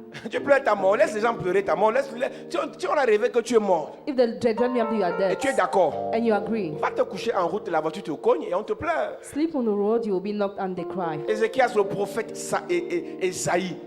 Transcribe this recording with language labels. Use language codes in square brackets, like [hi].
[fr] Tu pleures ta mort, laisse les gens pleurer ta mort. Tu on a rêvé que tu es mort. [en] If the dream you are [fr] Et [en] dead [fr] tu es d'accord. [en] and you agree, [fr] Va te coucher en route, la voiture te cogne et on te pleure. [en] sleep on the road, you will be knocked and they cry. [fr] Ézéchias, le prophète Esaïe,